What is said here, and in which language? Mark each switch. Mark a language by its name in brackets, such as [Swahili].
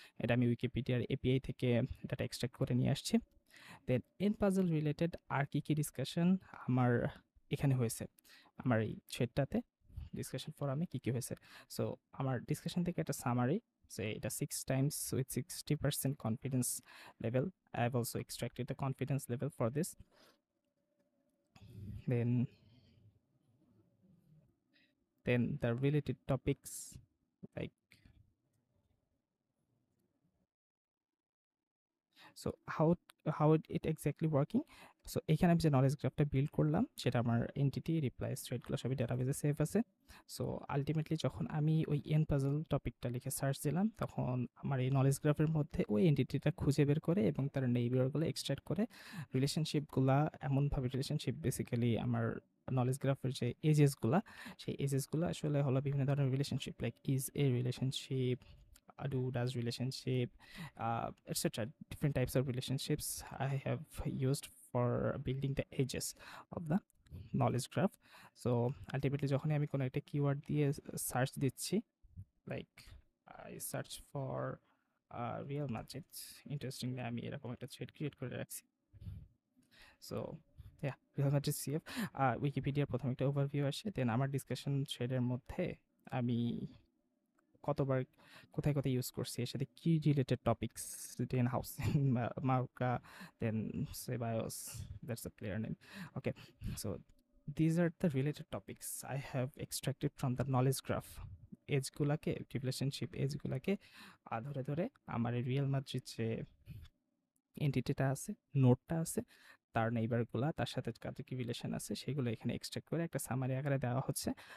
[Bangla] এটা আমি উইকিপিডিয়ার এপিআই থেকে ডাটা এক্সট্রাক্ট করে নিয়ে আসছি। দেন এন পাজল রিলেটেড আর কি কি ডিসকাশন আমার এখানে হয়েছে, আমার এই থ্রেডটাতে ডিসকাশন ফোরামে কী কী হয়েছে। সো আমার ডিসকাশন থেকে একটা সামারি, সো এটা [English] 6 times with 60% confidence level. I have also extracted the confidence level for this. Then the related topics, like, so how it exactly working. [Bangla] So এখানে আমি যে নলেজ গ্রাফটা বিল্ড করলাম সেটা আমার এন্টিটি, রিপ্লাই, থ্রেডগুলো সবই ডাটাবেজে সেভ আছে। সো আলটিমেটলি যখন আমি ওই এন পাজল টপিকটা লিখে সার্চ দিলাম, তখন আমার এই নলেজ গ্রাফের মধ্যে ওই এন্টিটিটা খুঁজে বের করে এবং তার নেইবারগুলো এক্সট্রাক্ট করে রিলেশনশিপগুলা এমনভাবে, রিলেশনশিপ বেসিক্যালি আমার নলেজ গ্রাফের যে এজেসগুলা, সেই এজেসগুলো আসলে হলো বিভিন্ন ধরনের relationship, like is a relationship, do does relationship, etc. [English] Different types of relationships I have used for building the edges of the knowledge graph. [Bangla] So ultimately যখনই আমি কোনো একটা কিওয়ার্ড দিয়ে সার্চ দিচ্ছি, [English] like I search for Real Madrid, [Bangla] interestingly আমি এরকম একটা thread create করে রাখছি। সো রিয়াল মাদ্রিদ সিএফ, উইকিপিডিয়ার প্রথম একটা ওভারভিউ আসে। দেন আমার ডিসকাশন থ্রেডের মধ্যে আমি কতবার কোথায় কোথায় ইউজ করছি, এর সাথে কি রিলেটেড টপিকস, দেন হাউস মার্কা, দেন সেবায়োস, [English] that's a player name, [Bangla] okay. [English] So these are the related topics I have extracted from the knowledge graph. [Bangla] এজগুলাকে, relationship এজগুলাকে ধরে ধরে আমার এই রিয়েল মাদ্রিদ যে এন্টিটিটা আছে, নোটটা আছে, তার নেইবারগুলা, তার সাথে কাদের কি রিলেশন আছে, সেগুলো এখানে এক্সট্রাক্ট করে একটা সামারি আকারে দেওয়া হচ্ছে।